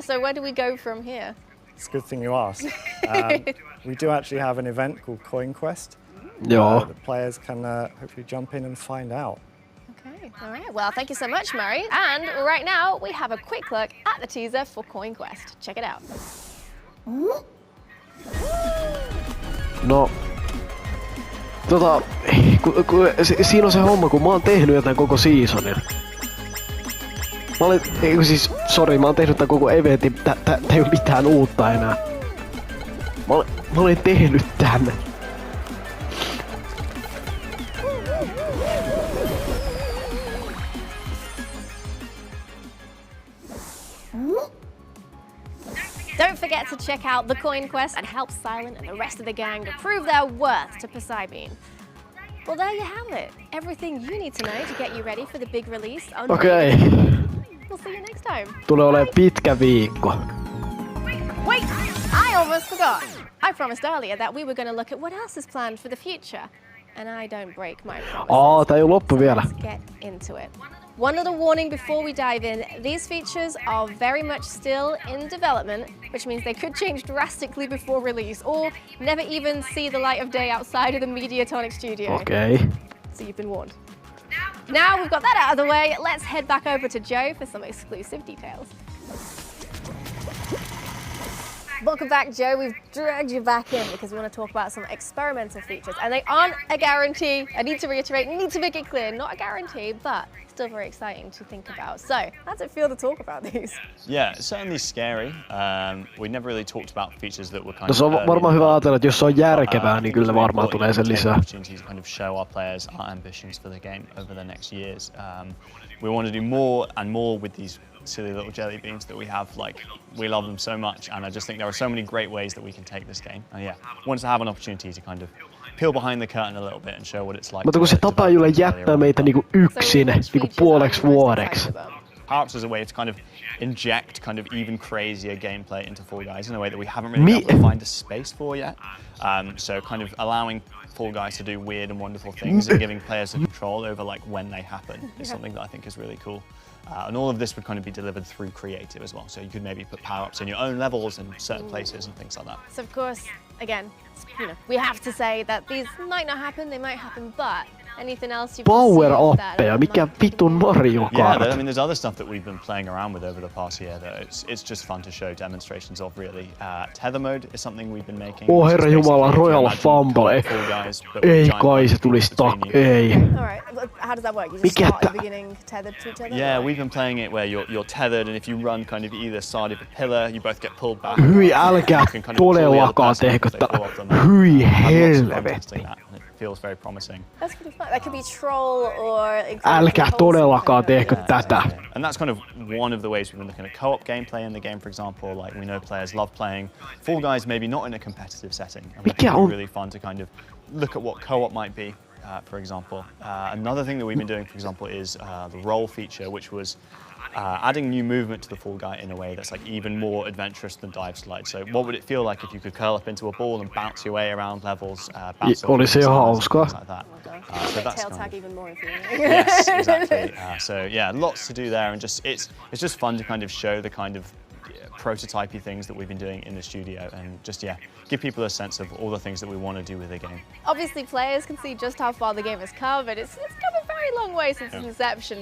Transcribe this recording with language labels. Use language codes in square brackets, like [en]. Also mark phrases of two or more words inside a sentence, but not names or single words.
[en] So where do we go from here? It's a good thing you asked. We do actually have an event called Coin Quest. Yeah. The players can hopefully jump in and find out. Okay, all right. Well, thank you so much, Murray. And right now we have a quick look at the teaser for Coin Quest. Check it out. [fi] No, siinä on se homma, kun mä oon tehnyt jotain koko seasonin. Mä oon tehnyt tämän koko eventin, tää ei oo mitään uutta enää. Mä olen tehnyt tän. [en] Don't forget to check out the Coin Quest and help Silent and the rest of the gang to prove their worth to Poseidon. Well, there you have it. Everything you need to know to get you ready for the big release on We'll see you next time. [fi] Tulee olemaan pitkä viikko. [en] Wait! I almost forgot. I promised earlier that we were going to look at what else is planned for the future. And I don't break my promises. [fi] Tää ei oo loppu vielä. [en] Let's get into it. One little warning before we dive in. These features are very much still in development, which means they could change drastically before release or never even see the light of day outside of the Mediatonic studio. [fi] Okei. [en] So you've been warned. Now we've got that out of the way, let's head back over to Joe for some exclusive details. Welcome back, Joe. We've dragged you back in because we want to talk about some experimental features. And they aren't a guarantee. I need to reiterate, need to make it clear, not a guarantee, but still very exciting to think about. So, how does it feel to talk about these? Yeah, it's certainly scary. We never really talked about features that were kind [fi] No se on varmaan hyvä ajatella, että jos se on järkevää, niin kyllä varmaan tulee sen lisää. [en] Opportunities to kind of show our players our ambitions for the game over the next years. We want to do more and more with these silly little jelly beans that we have. Like, we love them so much, and I just think there are so many great ways that we can take this game. And yeah, wanted to have an opportunity to kind of peel behind the curtain a little bit and show what it's like. [fi] Mutta kun se tapa Jule jättää meitä niinku yksin, niinku puoleksi vuodeksi. [en] Power-ups as a way to kind of inject kind of even crazier gameplay into Fall Guys in a way that we haven't really been able to find a space for yet. So kind of allowing Fall Guys to do weird and wonderful things and giving players the control over like when they happen is something that I think is really cool. And all of this would kind of be delivered through creative as well. So you could maybe put power-ups in your own levels and certain places and things like that. So of course, again, we have to say that these might not happen, they might happen, but anything else you've [fi] Power-uppeja, mikä vitun Mario Kart? [en] Yeah, I mean, there's other stuff that we've been playing around with over the past year that it's just fun to show demonstrations of, really. Tether mode is something we've been making. [fi] Oh herra jumala, Royal Fumble. Ei kai se tulisi ei. [en] Alright, how does that work? You just start at the beginning tethered to each other? Yeah, we've been playing it where you're tethered, and if you run kind of either side of a pillar, you both get pulled back. [fi] Hyi, älkää todellakaan tehkö tätä. Hyi helvetti. [en] Feels very promising. That's pretty fun. That could be troll or... [fi] Älkää todellakaan tehkö tätä. [en] And that's kind of one of the ways we've been looking at co-op gameplay in the game, for example. Like, we know players love playing Fall Guys, maybe not in a competitive setting. And we think it'd be really fun to kind of look at what co-op might be, for example. Another thing that we've been doing, for example, is the roll feature, which was adding new movement to the Fall Guy in a way that's like even more adventurous than dive slide. So what would it feel like if you could curl up into a ball and bounce your way around levels, bounce off [fi] Olisi ihan hauskaa. [en] like that. So that's tail tag even more infuriating. Yes, exactly. So yeah, lots to do there, and just it's just fun to kind of show the kind of prototypey things that we've been doing in the studio, and just give people a sense of all the things that we want to do with the game. Obviously, players can see just how far the game has come, but it's come a very long way since its inception.